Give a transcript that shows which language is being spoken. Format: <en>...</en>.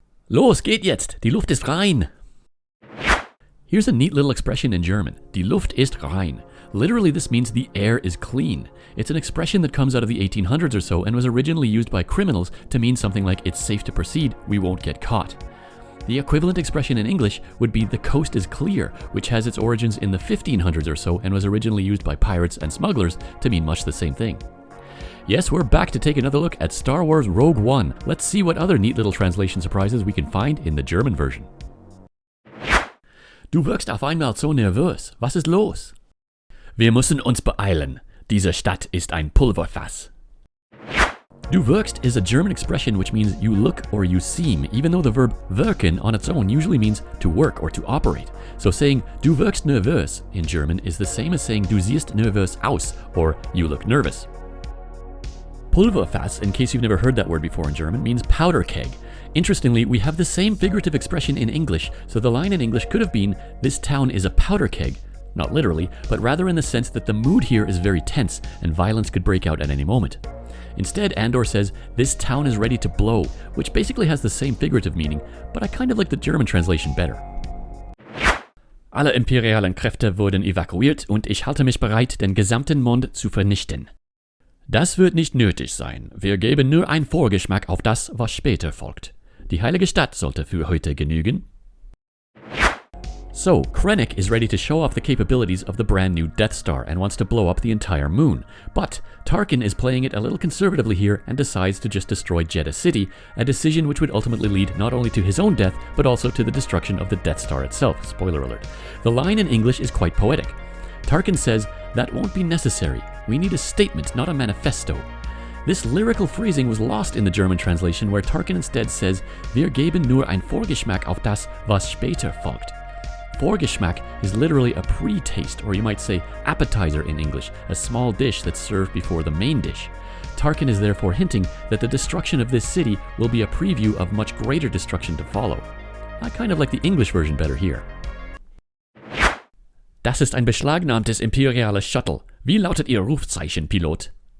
<de>Los, geht jetzt, die Luft ist rein.</de> <en>Here's a neat little expression in German.</en> <de>Die Luft ist rein.</de> <en>Literally, this means the air is clean. It's an expression that comes out of the 1800s or so and was originally used by criminals to mean something like it's safe to proceed, we won't get caught. The equivalent expression in English would be the coast is clear, which has its origins in the 1500s or so and was originally used by pirates and smugglers to mean much the same thing. Yes, we're back to take another look at Star Wars Rogue One. Let's see what other neat little translation surprises we can find in the German version.</en> <de>Du wirkst auf einmal so nervös. Was ist los? Wir müssen uns beeilen. Diese Stadt ist ein Pulverfass.</de> <en>Du wirkst is a German expression which means you look or you seem, even though the verb wirken on its own usually means to work or to operate. So saying</en> <de>du wirkst nervös</de> <en>in German is the same as saying</en> <de>du siehst nervös aus</de> <en>or you look nervous. Pulverfass, in case you've never heard that word before in German, means powder keg. Interestingly, we have the same figurative expression in English, so the line in English could have been, this town is a powder keg. Not literally, but rather in the sense that the mood here is very tense and violence could break out at any moment. Instead, Andor says, this town is ready to blow, which basically has the same figurative meaning, but I kind of like the German translation better.</en> <de>Alle imperialen Kräfte wurden evakuiert und ich halte mich bereit, den gesamten Mond zu vernichten. Das wird nicht nötig sein. Wir geben nur einen Vorgeschmack auf das, was später folgt. Die heilige Stadt sollte für heute genügen.</de> <en>So, Krennic is ready to show off the capabilities of the brand new Death Star and wants to blow up the entire moon. But Tarkin is playing it a little conservatively here and decides to just destroy Jeddah City, a decision which would ultimately lead not only to his own death, but also to the destruction of the Death Star itself. Spoiler alert. The line in English is quite poetic. Tarkin says, that won't be necessary. We need a statement, not a manifesto. This lyrical phrasing was lost in the German translation where Tarkin instead says,</en> <de>wir geben nur ein Vorgeschmack auf das, was später folgt.</de> <en>Vorgeschmack is literally a pre-taste, or you might say appetizer in English, a small dish that's served before the main dish. Tarkin is therefore hinting that the destruction of this city will be a preview of much greater destruction to follow. I kind of like the English version better here.</en> <de>Das ist ein beschlagnahmtes imperiales Shuttle. Wie lautet Ihr Rufzeichen, Pilot?</de>